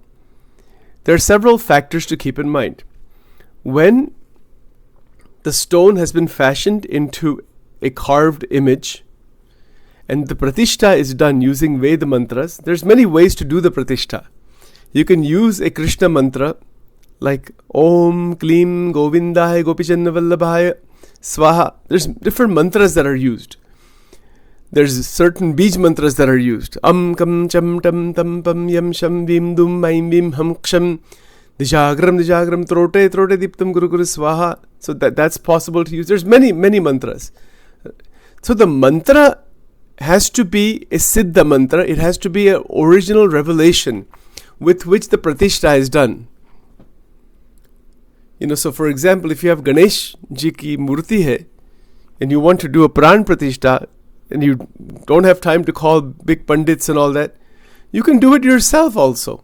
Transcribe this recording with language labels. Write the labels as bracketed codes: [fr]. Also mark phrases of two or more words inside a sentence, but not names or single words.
[en] There are several factors to keep in mind. When the stone has been fashioned into a carved image, and the pratishta is done using Veda mantras, there's many ways to do the pratishta. You can use a Krishna mantra like [sa] ॐ क्लीं गोविन्दाय गोपीचन्न वल्लभाय स्वाहा. [en] There's different mantras that are used. There's certain bij mantras that are used. [sa] कं चं टं तं पं यं शं विं दुं मैं विं हं क्षं दिजग्रं त्रोटे दीप्तं गुरु गुरु स्वाहा. [en] So that's possible to use. There's many mantras. So the mantra has to be a siddha mantra. It has to be an original revelation with which the pratishta is done. So for example, if you have [hi] गणेश जी की मूर्ति है, [en] and you want to do a [hi] प्राण प्रतिष्ठा, [en] and you don't have time to call big pandits and all that, you can do it yourself also.